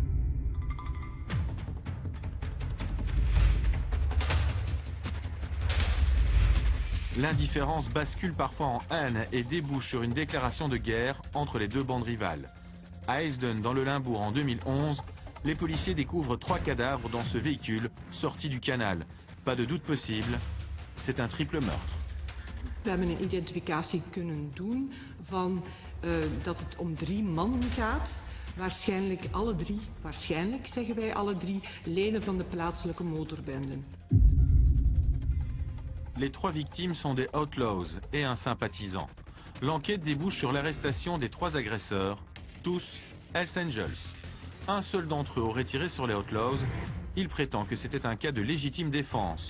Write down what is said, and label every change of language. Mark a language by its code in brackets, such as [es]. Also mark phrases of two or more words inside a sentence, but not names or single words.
[fr] L'indifférence bascule parfois en haine et débouche sur une déclaration de guerre entre les deux bandes rivales. À Heesden, dans le Limbourg, en 2011, les policiers découvrent 3 cadavres dans ce véhicule sorti du canal. Pas de doute possible, c'est un triple meurtre. [nl] We hebben een identificatie kunnen doen van dat het om 3 mannen gaat. Waarschijnlijk alle 3, waarschijnlijk zeggen wij alle 3, leden van de plaatselijke motorbenden. [fr] Les 3 victimes sont des Outlaws et un sympathisant. L'enquête débouche sur l'arrestation des 3 agresseurs, tous Hells Angels. Un seul d'entre eux aurait tiré sur les Outlaws. Il prétend que c'était un cas de légitime défense.